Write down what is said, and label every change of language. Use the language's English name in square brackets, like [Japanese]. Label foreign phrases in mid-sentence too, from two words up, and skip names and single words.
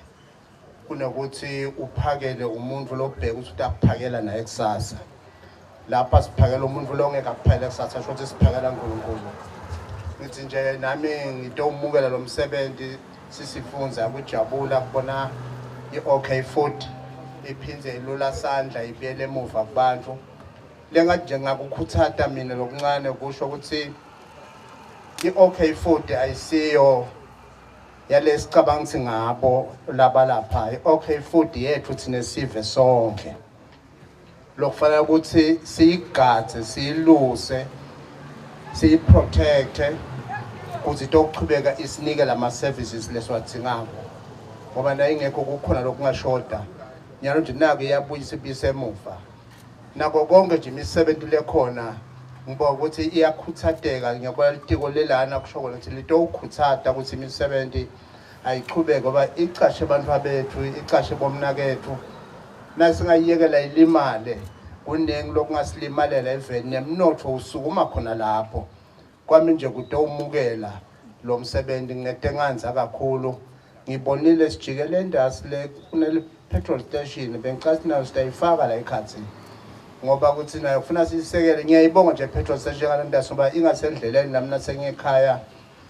[Swati] Kunokuthi uphakele umuntu lobheka ukuthi utakuphakela naye kusasa. Lapha siphakela umuntu lo ngeke akuphele kusasa shothi siphakela uNkulunkulu. Ngithi nje nami ngitomukela lo msebenzi sisifunza ukujabula kubona iOK Food iphindze ilula sandla ibiyele emuva kubantu. Lengathi nje ngakukhuthatha mina lokuncane kusho ukuthi iOK Food ayisiyo yalesicabanga ngabo laba lapha. iOK Food yethu thina sive sonke. Lokufanele ukuthi siyigathe siyiluse siyiprotecte ukuthi tokuchubeka isinike lama services leswadingako ngoba naye ingekho kukhona lokungashoda nyalo nje nake iyabuyisa ibise emuva nako konke nje imisebenzi lekhona ngiba ukuthi iyakhuthatheka ngiyabona litiko lelana kusho ukuthi lito ukhuthata ukuthi imisebenzi ayichubeke ngoba icashe abantu abethu icashe bomnakethu nasingayiyekela ilimale kuningi lokungasimalela eveni nemnotho usukuma khona lapho kwami nje kutomukela lo msebenzi ngetenganza kakhulu ngibonile sijikele endasi le kunele [English] petrol station [Swati] bengicela nayo sitayifaka la ekhathi ngoba kuthi nayo ufuna sisekele ngiyayibonga nje [English] petrol station [Swati] ngale ndasi ngoba ingasendleleni nami nasengikhaya